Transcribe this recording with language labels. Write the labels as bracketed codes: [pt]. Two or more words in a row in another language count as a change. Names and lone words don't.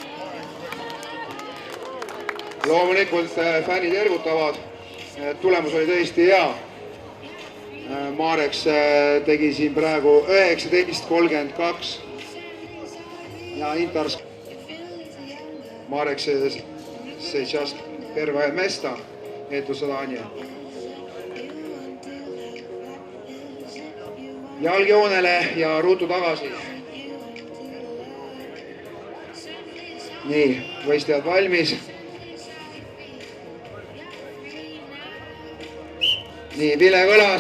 [et] Loomulikult fännid ergutavad. Tulemus oli tõesti hea. Mareks tegi siin praegu 19.32 ja Intars Mareks [ru] сейчас первое место это задание. [et] Jalgjoonele ja ruutu tagasi. Nii, võistlejad valmis. Nii, Ville Kõlas.